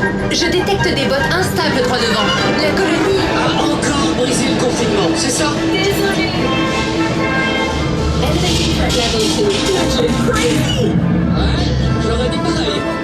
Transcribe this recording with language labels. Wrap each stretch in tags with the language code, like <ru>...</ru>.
<fr>Je détecte des bottes instables droit devant. La colonie A encore brisé le confinement, c'est ça? Désolée.</fr> <en>Elevating threat level to crazy.</en> <fr>Ouais, j'aurais dit pareil.</fr>